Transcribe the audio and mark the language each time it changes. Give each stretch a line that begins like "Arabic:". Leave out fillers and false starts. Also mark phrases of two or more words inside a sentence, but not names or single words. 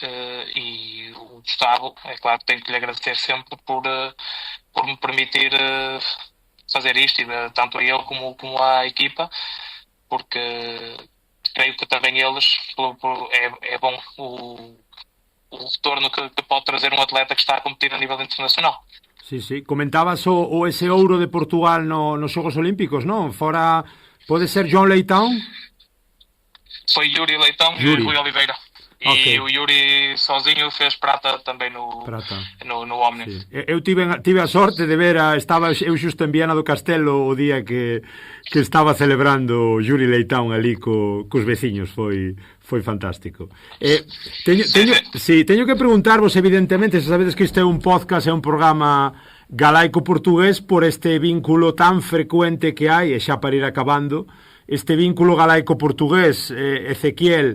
Portuguese: e o Gustavo, é claro que tenho que lhe agradecer sempre por me permitir fazer isto, e tanto a ele como à equipa, porque creio que também eles, é bom o retorno que pode trazer um atleta que está a competir a nível internacional.
Galician: Sí. Comentabas ese ouro de Portugal nos Xogos Olímpicos, non? Fora, pode ser João Leitão?
Portuguese: Foi Yuri Leitão e Rui Oliveira. E o Yuri sozinho fez prata também no Omni.
Galician: Sí. Eu tive a sorte de ver, estaba eu xusto en Viana do Castelo o día que estaba celebrando Yuri Leitão ali cos veciños, foi fantástico. Teño que preguntarvos, evidentemente, se sabedes que isto é un podcast, é un programa galaico-portugués, por este vínculo tan frecuente que hai, e xa para ir acabando, este vínculo galaico-portugués, Ezequiel.